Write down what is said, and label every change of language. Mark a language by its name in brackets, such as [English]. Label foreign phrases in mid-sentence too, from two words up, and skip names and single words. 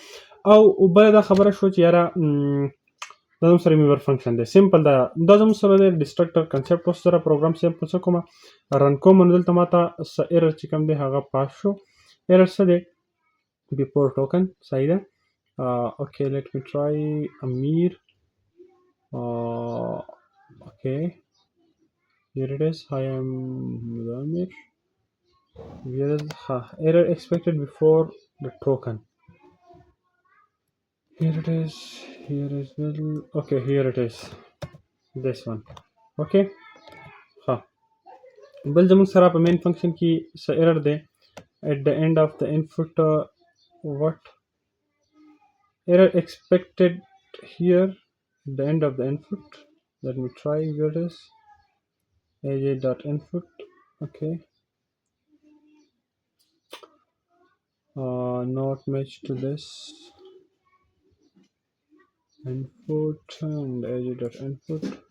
[Pashto] او بله دا خبره شو چې یاره دا زموږ سره [English] member function [Pashto] دی سمپل دا زموږ سره دی [English] destructor concept. [Pashto] اوس سره پروګرام سمپل څه کومه رن کوم نو دلته ماته څه ایرر چې کوم دی هغه پاس شو. ایرر څه دی؟ [English] before token. [Pashto] صحیح ده. [English] okay let me try امیر. اوکې here it is. I am Amir. Here is error expected before the token. Here it is. Here is little. Okay, here it is. This one. Okay. [Pashto] بل زموږ سره په مین فنکشن کې څه ایرر دی [English] at the end of the input. What error expected here at the end of the input? Let me try. Here it is. aj.input. Okay. Not match to this input and aj.input.